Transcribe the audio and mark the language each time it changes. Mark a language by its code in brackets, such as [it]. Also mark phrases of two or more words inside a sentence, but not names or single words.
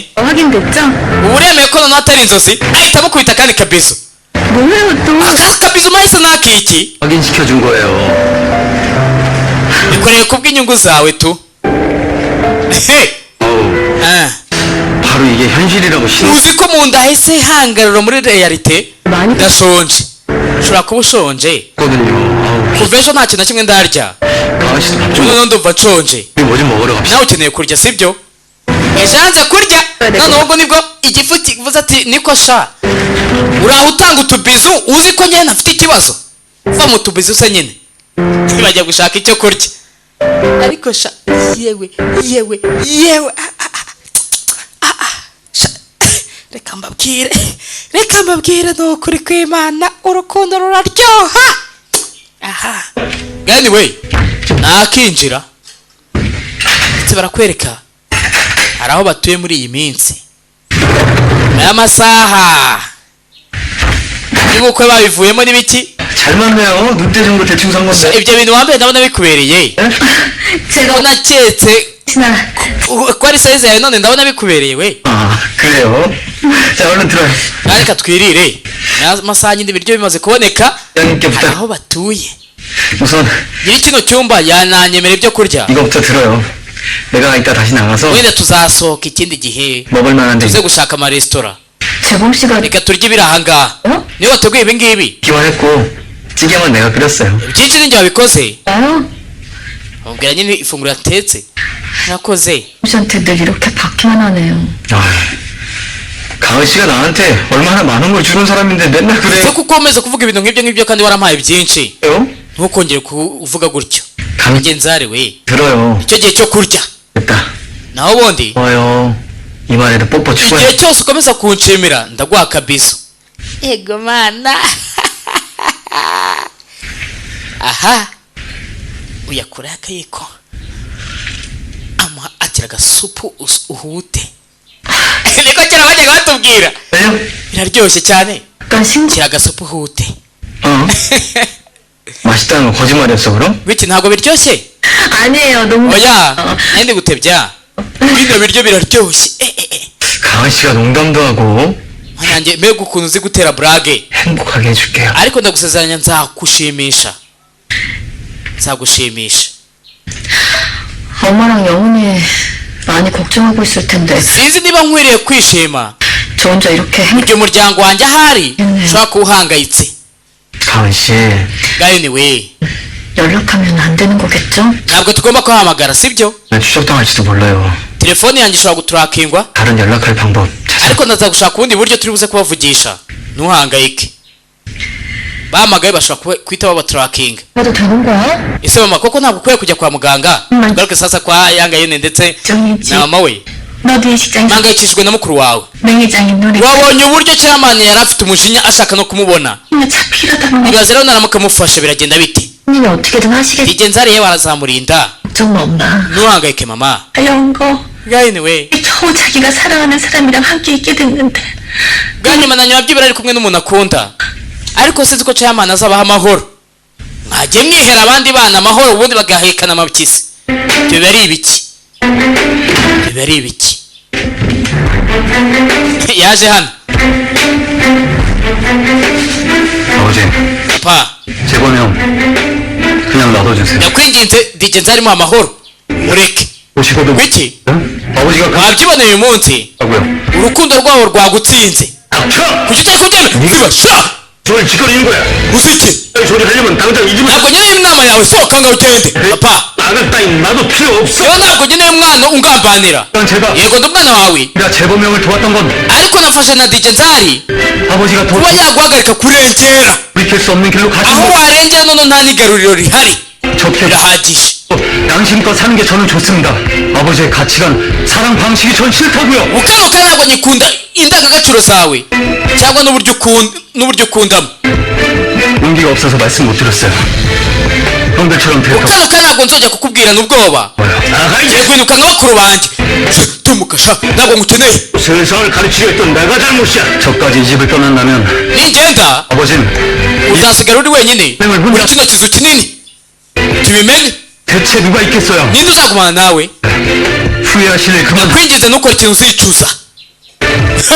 [ko] 확인됐죠? [rw] ubu uremeye ko noneho atari inzozi ahita mukubita akandi kabizo [ko] 뭐예요 또? [rw] aka kabizo mahise n'akiki [ko] 확인시켜준 거예요. [rw] bikoreye kubw'inyungu zawe tu 어우, Ah. [ko] 바로 이게 현실이라고 신호. [rw] uzi ko mu nda hahise hangarura muri realite [ko] 많이 [rw] ndashonje ushobora kuba ushonje [ko] 거든요. 아우, [rw] kuva ejo nta kintu na kimwe ndarya [ko] 강한 씨도 밥좀 [rw] noneho ndumva nshonje [ko] 우리 뭐 좀 먹으러 갑시다. [rw] nawe ukeneye kurya sibyo ejanze kurya noneho ubwo nibwo igifu kivuze ati niko sha uraho utanga utubizu uzi ko nyine ntafite ikibazo va mu tubizu se nyine bajya gushaka icyo kurya ariko sha yewe sha, reka mbabwire ni ukuri kw'Imana urukundo ruraryoha aha anyway nakinjira ndetse barakwereka hari aho batuye muri iyi minsi aya masaha y'ubukwe babivuyemo n'ibiki [ko] 잘 맞네요. 눈대 정도 대충 산 건데. [rw] ibyo bintu wambaye ndabona bikubereye [ko] 제가 [rw] naketse [ko] 혹시나 [rw] ko ari sayizi yawe none ndabona bikubereye we [ko] 아, 그래요? 자, 얼른 들어요. [rw] reka twirire aya masaha nyine ibiryo bimaze kuboneka [ko] 양님께 [rw] hari [ko] 부탁. [rw] aho batuye [ko] 우선 [rw] nyiri kino cyumba yananyemera ibyo kurya. [ko] 이거부터 들어요. 내가 이따 다시 나가서 [rw] wenda tuzasohoka ikindi gihe [ko] 먹을 만한 데 [rw] tuze gushaka amaresitora [ko] 재범 씨가 [rw] reka turye ibiri ahangaha. niba wateguye ibi ngibi [ko] 기원했고 찌개만 내가 끓였어요. [rw] byinshi ninjye wabikoze. [ko] 나요? [rw] amubwira nyine ifunguro yatetse yakoze. [ko] 씨한테 늘 이렇게 받기만 하네요. 가은 씨가 나한테 얼마나 많은 걸 주는 사람인데 맨날 그래. [rw] ese kuko ukomeza kuvuga ibintu nk'ibyo ngibyo kandi warampaye byinshi ntukongere kuvuga gutyo. ngenzare we [ko] 들어요. [rw] icyo gihe cyo kurya [ko] 됐다. [rw] naho ubundi [ko] 고마워요. 이 말에도 뽀뽀 [rw] igihe [ko] 추가해. [rw] cyose ukomeza kunshimira ndaguha akabizo. ego mana. aha uyakuraho akayiko amuha atira agasupu uhute. niko kera bajyaga batubwira [ko] 왜요? [rw] biraryoshye cyane. [ko] 약간 신기. [rw] tira agasupu uhute. [ko] 맛있다는 거 거짓말이었어 그럼? [rw] biki ntabwo biryoshye? [ko] 아니에요. 너무. [rw] oya nandi gutebya bino biryo biraryoshye. [ko] 가은 씨가 농담도 하고 [rw] nanjye mbega ukuntu uzi gutera burage. [ko] 행복하게 해줄게요. [rw] ariko ndagusezeranya nzagushimisha. nzagushimisha. [ko] 엄마랑 영훈이 많이 걱정하고 있을 텐데 [rw] sinzi niba nkwiriye kwishima [ko] 저 혼자 이렇게 [rw] ibyo umuryango wanjye ahari ushobora kuba uhangayitse. [ko] 가은 씨 [rw] gayoni we [ko] 연락하면 안 되는 거겠죠? [rw] ntabwo tugomba kuhamagara sibyo? [ko] 나 추적당할지도 몰라요. [rw] telefone yanjye ishobora guturakingwa [ko] 다른 연락할 방법 찾아. [rw] ariko ndaza gushaka ubundi buryo turi buze kubavugisha. ntuhangayike. bahamagaye bashobora guhita babaturakinga. [ko] 해도 되는 거야? [rw] ese mama koko ntabwo ukwiye kujya kwa muganga garuke sasa kwa yangayone ndetse [ko] 정이지. [rw] na mama we [ko] 너도 이 직장에서 [rw] mpangayikishijwe na mukuru wawe. [ko] 매니저인 눈에 [rw] wabonye uburyo chairman yari afite umujinya ashaka no kumubona. [ko] 힘을 잡히려다 보니 [rw] ibaze rero naramuka mufasha biragenda bite? [ko] 언니는 어떻게든 하시겠지. [rw] igenzari ye barazamurinda. [ko] 걱정 마 엄마. [rw] ntuhangayike mama. [ko] 영훈 거 [rw] gayoni we [ko] 겨우 자기가 사랑하는 사람이랑 함께 있게 됐는데 [rw] bwanyuma na nyuma byibura ari kumwe n'umuntu akunda ariko sinzi ko chairman azabaha amahoro. mwajye mwihera abandi bana amahoro ubundi bagahekana amabyizi. ibyo biba ari ibiki? ibyo biba ari ibiki? yaje hano. [ko] 아버지 [rw] papa [ko] 재범이 형 그냥 놔둬주세요. [rw] ndakwinginze digenza arimo amahoro mureke. [ko] 오시고도 [rw] wiki [ko] 응? 아버지가 [rw] wabyiboneye uyu munsi [ko] 가고요. [rw] urukundo rwabo rwagutsinze. [ko] 닥쳐! [rw] kuki utari kubyemera? ziba sha [ko] 저를 짓거리는 거야. [rw] uziki [ko] 저리 하려면 당장 이 집을 [rw] ntabwo nkeneye inama yawe sohoka ngaho ugende. papa [ko] 나갈 따윈 나도 필요 없어. [rw] yewe ntabwo nkeneye umwana ungambanira. [ko] 난 제가 [rw] yego ndi umwana wawe [ko] 내가 재범이 형을 도왔던 건 [rw] ariko nafashe na digenzari [ko] 아버지가 [rw] kuba yaguhagarika kurengera. [ko] 돌이킬 수 없는 길로 가신 [rw] aho [ko] 거 [rw] warengera none nta n'igaruriro rihari. [ko] 좋게 [rw] birahagije. [ko] 양심껏 사는 게 저는 좋습니다. 아버지의 가치관, 사랑 방식이 전 싫다고요. [rw] ukanuka ntabwo nyikunda indangagaciro zawe cyangwa n'uburyo ukundamo. [ko] 용기가 없어서 말씀 못 드렸어요. 형들처럼 될 거. [rw] ukanuka ntabwo nzongera kukubwirana ubwoba. [ko] 나가 [rw] ngiye [ko] 이제 [rw] guhinduka nka bakuru banjye. tumukasha ntabwo ngukeneye. [ko] 세상을 가르치려 했던 내가 잘못이야. 저까지 이 집을 떠난다면 [rw] ningenda [ko] 아버지는 [rw] uzasigara uri wenyine muri kino kizu kinini. tubimenye [ko] 대체 누가 있겠어요? [rw] ninde uzagumana nawe? [ko] 후회하실 일 그만. [rw] ndakwinginze ntukore ikintu uzicuza. Hey!